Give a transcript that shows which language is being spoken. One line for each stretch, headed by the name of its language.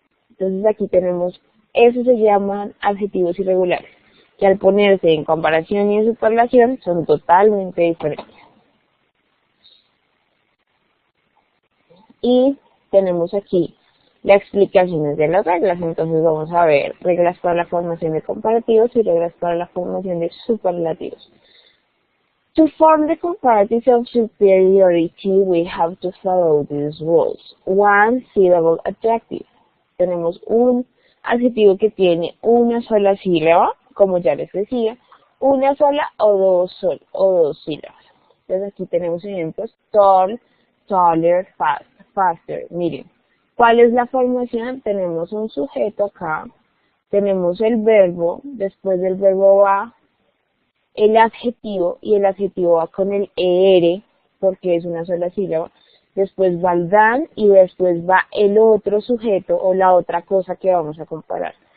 Spanish: Entonces aquí tenemos, eso se llaman adjetivos irregulares, que al ponerse en comparación y en superlación son totalmente diferentes. Y tenemos aquí las explicaciones de las reglas. Entonces vamos a ver reglas para la formación de comparativos y reglas para la formación de superlativos.
English: To form the comparatives of superiority, we have to follow these rules. One syllable adjective.
Spanish: Tenemos un adjetivo que tiene una sola sílaba, como ya les decía, una sola o dos sílabas. Entonces aquí tenemos ejemplos: tall, taller, faster. Miren, ¿cuál es la formación? Tenemos un sujeto acá, tenemos el verbo, después del verbo va el adjetivo, y el adjetivo va con el er, porque es una sola sílaba, después va el than, y después va el otro sujeto o la otra cosa que vamos a comparar.